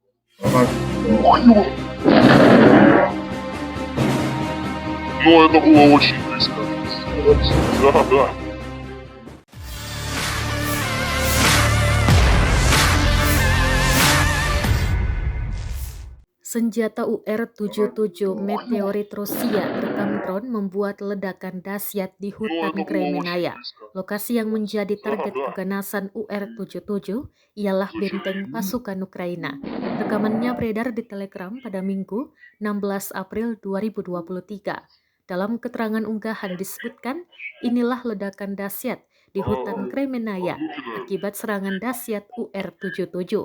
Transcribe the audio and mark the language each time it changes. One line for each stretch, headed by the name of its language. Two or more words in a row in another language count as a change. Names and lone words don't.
Russian: Но это было очень близко. Да, да.
Indonesian: Senjata UR-77 meteorit Rusia terekam drone membuat ledakan dahsyat di
Russian: Но
Indonesian: hutan
Russian: это было очень
Indonesian: Kremenaya.
Russian: близко.
Indonesian: Lokasi yang menjadi
Russian: Да,
Indonesian: target
Russian: да.
Indonesian: keganasan UR-77 ialah benteng pasukan Ukraina. Rekamannya beredar di Telegram pada Minggu, 16 April 2023. Dalam keterangan unggahan disebutkan, inilah ledakan dahsyat di hutan Kremenaya akibat serangan dahsyat UR-77.